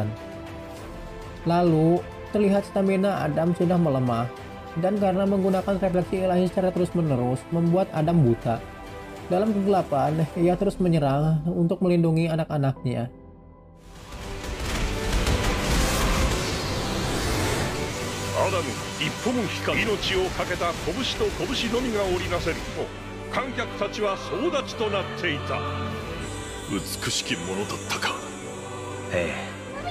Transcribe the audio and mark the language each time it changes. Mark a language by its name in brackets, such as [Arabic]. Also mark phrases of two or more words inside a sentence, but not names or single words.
[Indonesian] Lalu, terlihat stamina Adam sudah melemah, dan karena menggunakan refleksi ilahi secara terus-menerus, membuat Adam buta. Dalam kegelapan, ia terus menyerang untuk melindungi anak-anaknya. Adam, [Japanese] 一歩も引かず命をかけた拳と拳のみが織りなせると、観客たちは総立ちとなっていた。美しきものだったか。ええ。